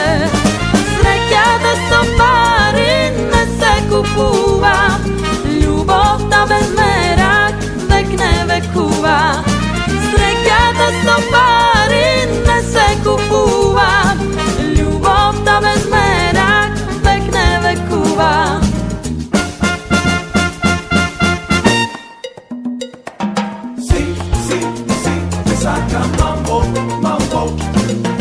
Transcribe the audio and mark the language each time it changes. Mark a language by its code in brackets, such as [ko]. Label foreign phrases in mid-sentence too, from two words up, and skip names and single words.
[mk] Sreќата со пари не се купува, љубовта без мерак век не векува. Среќата со пари не се купува, љубовта без мерак век не векува. [es] Sí, sí, sí, te saca mambo, mambo.